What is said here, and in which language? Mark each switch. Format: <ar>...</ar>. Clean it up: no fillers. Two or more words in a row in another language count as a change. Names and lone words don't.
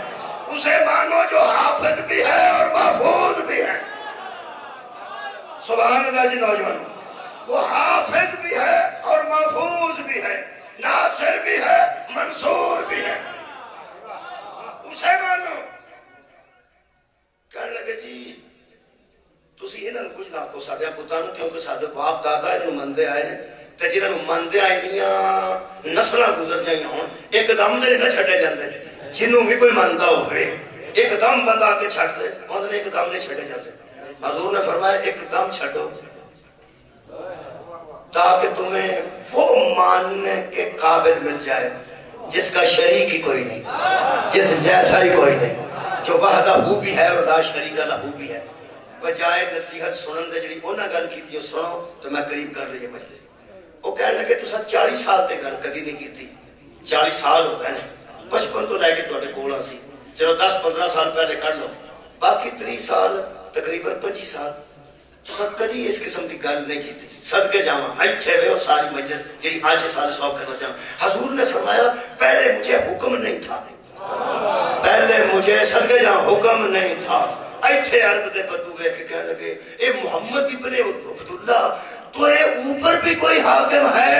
<ur>اسے مانو جو حافظ بھی ہے اور محفوظ بھی ہے۔</ur> <ar>سبحان اللہ</ar> <ur>جی نوجوان، وہ حافظ بھی ہے اور محفوظ بھی ہے، ناصر بھی ہے منصور بھی ہے، اسے مانو۔</ur> <pa>کہنے لگے جی تسی انہاں نوں کچھ نہ آکھو ساڈے پتاں نوں، کیونکہ ساڈے باپ دادا انہوں مندے آئے نے تے جنہاں نوں مندے آئیاں نسلاں گزر جائیاں ہون، ایک دم تے نہ چھڈے جاندے، جنوں بھی کوئی مندا ہوئے ایک دم بندہ آ کے چھڈ دے، اوندے ایک دم نہیں چھڈے جاندے۔</pa> <ur>حضور نے فرمایا</ur> <pa>ایک دم چھڈو</pa> <ur>تاکہ تمہیں وہ ماننے کے قابل مل جائے جس کا شریک ہی کوئی نہیں، جس جیسا ہی کوئی نہیں، جو وحدہ بھی ہے اور</ur> <ar>لا شریک لہو</ar> <ur>بھی ہے۔</ur> <pa>بجائے نصیحت سنن دے جڑی انہاں گل کیتی او سنو تو میں قریب کر لئیے مجلس۔ وہ کہنے لگے تساں 40 سال تے گل کدی نہیں کیتی، 40 سال ہو گئے نے، بچپن تو لے کے تواڈے کول سی، چلو 10-15 سال پہلے کر لو، باقی 30 سال تقریباً 25 سال تساں کدی اس قسم دی گل نہیں کیتی۔ صدقے جاواں ایتھے ویو ساری مجلس جڑی اج سال سواب کرنا چاہاں۔</pa> <ur>حضور نے فرمایا پہلے مجھے حکم نہیں تھا، پہلے مجھے</ur> <pa>صدقے جاواں</pa> <ur>حکم نہیں تھا۔</ur> <pa>ایتھے عرب دے بدو ویکھ کے کہنے لگے اے محمد ابن عبداللہ تیرے اوپر بھی کوئی حاکم ہے؟</pa>